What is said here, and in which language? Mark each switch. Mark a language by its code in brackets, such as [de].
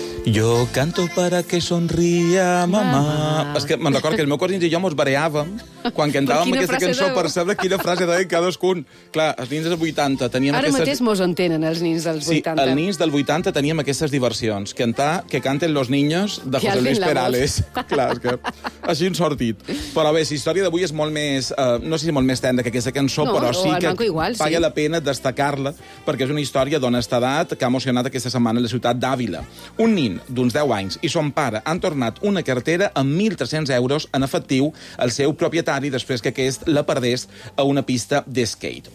[es] Jo canto para que sonría mamá. [ca] És que me'n recordo que el meu cosí i jo mos bareàvem quan cantàvem aquesta cançó per saber quina frase deia cadascun. Clar, els nins dels 80 teníem ara aquestes... Ara mateix mos entenen, els nins dels 80. Sí, els nins del 80 teníem aquestes diversions. Cantar que canten los niños de José Luis Perales. Clar, és que així hem sortit. Però bé, la història d'avui és molt més... no sé si molt més tenda que aquesta cançó, no, però no, sí que igual, paga sí. la pena destacar-la, perquè és una història d'honestedat que ha emocionat aquesta setmana la ciutat d'Àvila. Un nin d'uns 10 anys i son pare han tornat una cartera amb 1.300 euros en efectiu al seu propietari després que aquest la perdés a una pista d'skate.